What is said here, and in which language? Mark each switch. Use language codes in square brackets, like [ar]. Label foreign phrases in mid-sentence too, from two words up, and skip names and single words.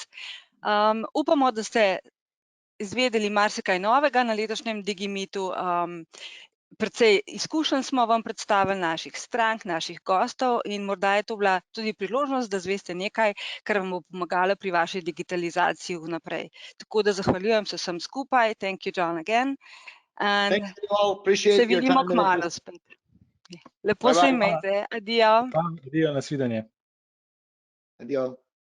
[sl] Upamo, da ste izvedeli marsikaj novega na letošnjem DigiMeetu. Precej izkušenj smo vam predstavili, naših strank, naših gostov, in morda je to bila tudi priložnost, da zveste nekaj, kar vam bo pomagalo pri vaši digitalizaciji vnaprej. Tako da zahvaljujem se vsem skupaj. [en] Thank you, John, again. [sl] And se vidimo kmalu spet. Lepo se imejte. Adijo. Adijo, nasvidenje. Adijo.